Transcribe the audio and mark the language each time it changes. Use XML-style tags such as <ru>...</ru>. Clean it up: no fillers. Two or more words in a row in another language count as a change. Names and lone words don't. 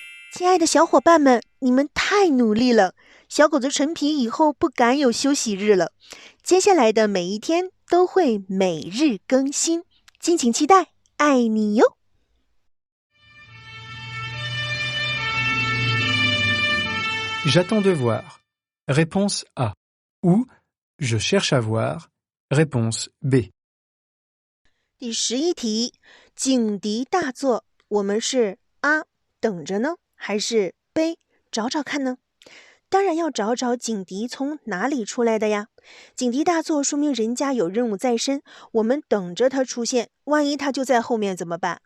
<zh>亲爱的小伙伴们，你们太努力了！小狗子陈皮以后不敢有休息日了，接下来的每一天都会每日更新，敬请期待，爱你哟</zh> <fr>！J'attends de voir. Réponse A. Ou je cherche à voir. Réponse B.</fr> <zh>第11题，警笛大作，我们是 A 等着呢，还是 B 找找看呢？当然要找找警笛从哪里出来的呀。警笛大作说明人家有任务在身，我们等着他出现，万一他就在后面怎么办？</zh>